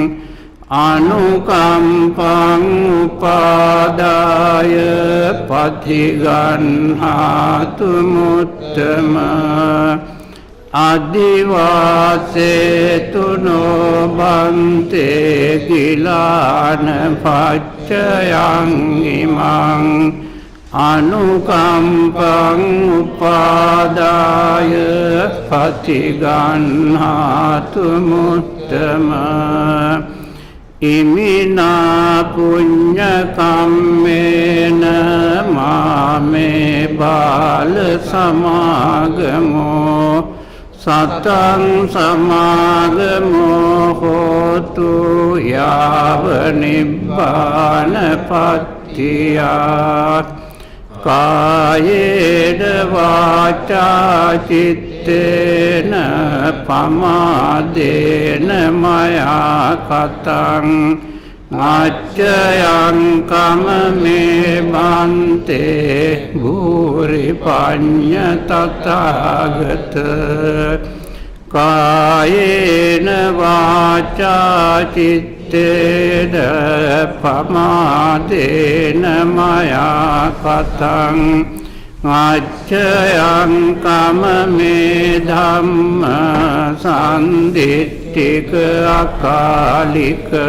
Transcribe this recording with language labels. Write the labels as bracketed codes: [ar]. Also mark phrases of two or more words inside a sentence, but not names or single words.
[pi] අනුකම්පං උපාදාය පතිගන්හාතු මුත්තම අදිවාසේතු නොබන්තේ ගිලාන පච්චයං ඉමං අනුකම්පං උපාදාය පතිගන්හාතු මුත්තම ඉමිනා පුඤ්ඤ කම්මේන මාමේ බාල සමාගමෝ සතං සමාගමෝ හෝතු යාව නිබ්බාන පත්තියා කායේන වාචා චිත්තේන පමාදේන මයා කතං අච්චයං කමමේ බන්තේ භූරි පඤ්ඤ තථාගත කායේන වාචා චිත්තේන පමාදේන මයා කතං අච්චයං කමමේ ධම්ම සම්දිට්ඨික අකාලික